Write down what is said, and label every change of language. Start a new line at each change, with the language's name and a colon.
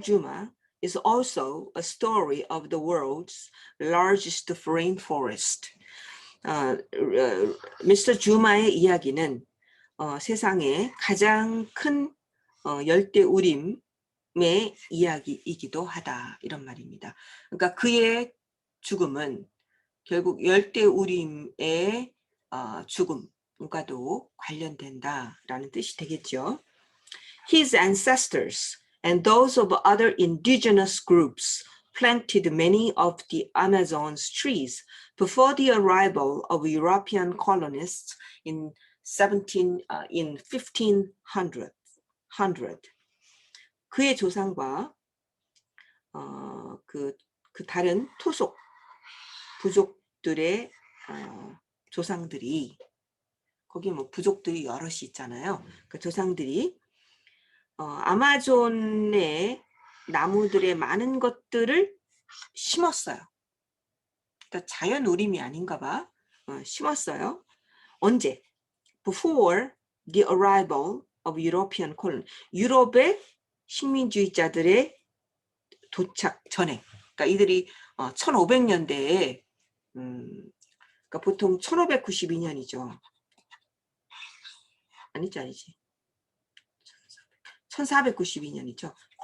English: Juma, is also a story of the world's largest rainforest. Mr.
Korean: Juma의 이야기는 세상에 가장 큰 열대우림의 이야기이기도 하다 이런 말입니다. 그러니까 그의 죽음은 결국 열대우림의 죽음과도 관련된다라는 뜻이 되겠죠.
English: His ancestors and those of other indigenous groups planted many of the Amazon's trees before the arrival of European colonists in 1500.
Korean: 그의 조상과 그 다른 부족들의 조상들이 거기 뭐 부족들이 여럿이 있잖아요. 그 조상들이 아마존의 나무들의 많은 것들을 심었어요. 그러니까 자연 우림이 아닌가 봐. 심었어요. 언제?
English: Before the arrival of European colonists.
Korean: 유럽의 식민주의자들의 도착 전에. 그러니까 이들이 1500년대에 그러니까 보통 1592년이죠. 아니지. 1492년이죠.